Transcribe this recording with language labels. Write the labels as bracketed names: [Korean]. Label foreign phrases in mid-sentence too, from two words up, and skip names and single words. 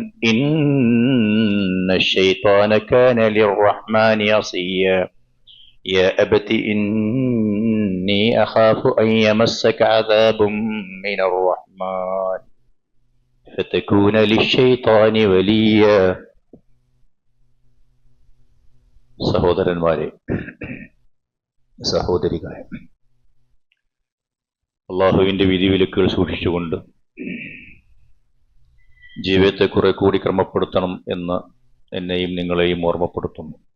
[Arabic] إن الشيطان كان للرحمن عصيا يا أبت إني أخاف أن يمسك عذاب من الرحمن فتكون للشيطان وليا [Malayalam] സഹോദരന്മാരെ, സഹോദരികളെ, അള്ളാഹുവിൻ്റെ വിധിവിലക്കുകൾ സൂക്ഷിച്ചുകൊണ്ട് ജീവിതത്തെ കുറെ കൂടി ക്രമപ്പെടുത്തണം എന്ന് എന്നെയും നിങ്ങളെയും ഓർമ്മപ്പെടുത്തുന്നു.